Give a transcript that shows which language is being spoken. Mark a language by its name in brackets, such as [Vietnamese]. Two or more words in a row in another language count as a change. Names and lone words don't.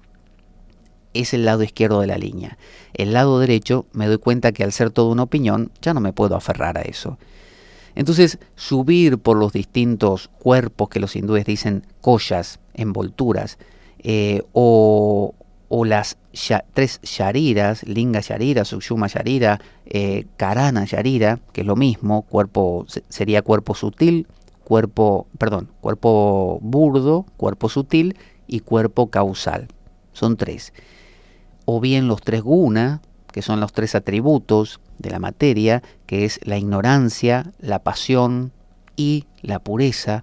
[Spanish] Es el lado izquierdo de la línea. El lado derecho, me doy cuenta que al ser toda una opinión, ya no me puedo aferrar a eso. Entonces, subir por los distintos cuerpos que los hindúes dicen koyas, envolturas, o las tres shariras, [Sanskrit] लिङ्ग शरीर, सूक्ष्म शरीर, कारण शरीर, [Spanish] que es lo mismo, sería cuerpo sutil, cuerpo burdo, cuerpo sutil y cuerpo causal. Son tres. O bien los tres guna, que son los tres atributos de la materia, que es la ignorancia, la pasión y la pureza.